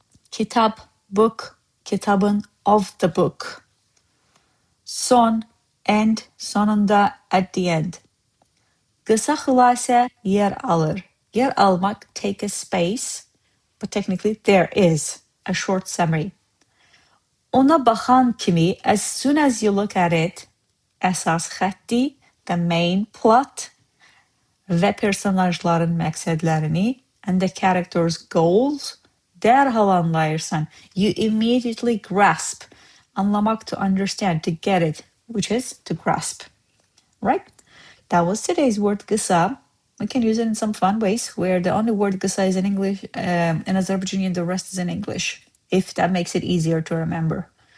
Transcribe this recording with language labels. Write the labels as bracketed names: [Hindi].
[English] Kitap, book, kitabın of the book. Son, end, sonunda, at the end. [Azerbaijani] Qısa xülasə yer alır. [English] Yer almak, take a space, but technically there is a short summary. [Azerbaijani] Ona baxan kimi, [English] as soon as you look at it, [Azerbaijani] əsas xətti, [English] the main plot, [Azerbaijani] və personajların məqsədlərini, [English] and the character's goals, [Azerbaijani] dərhal anlayırsan. [English] You immediately grasp. Anlamak, to understand, to get it, which is to grasp. Right? That was today's word qısa. We can use it in some fun ways where the only word qısa is in English, in Azerbaijani, and the rest is in English, if that makes it easier to remember.